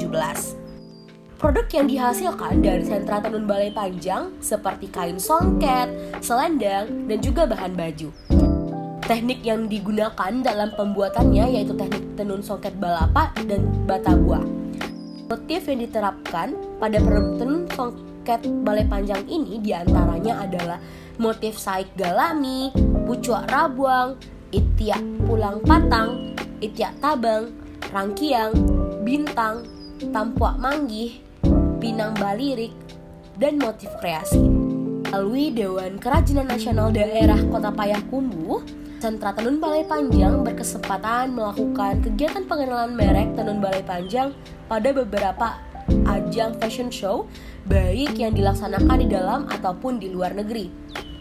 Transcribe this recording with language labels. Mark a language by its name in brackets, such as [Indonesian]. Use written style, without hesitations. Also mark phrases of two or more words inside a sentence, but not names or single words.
[Indonesian] Produk yang dihasilkan dari sentra tenun Balai Panjang seperti kain songket, selendang, dan juga bahan baju. Teknik yang digunakan dalam pembuatannya yaitu teknik tenun songket balapa dan bata buah. Motif yang diterapkan pada produk tenun songket Balai Panjang ini diantaranya adalah motif saik galami, pucuk rabuang, itiak pulang patang, itiak tabang, rangkiang, bintang, tampuak manggih, pinang balirik, dan motif kreasi. Melalui Dewan Kerajinan Nasional Daerah Kota Payakumbuh, Sentra Tenun Balai Panjang berkesempatan melakukan kegiatan pengenalan merek Tenun Balai Panjang pada beberapa ajang [English] fashion show, [Indonesian] baik yang dilaksanakan di dalam ataupun di luar negeri.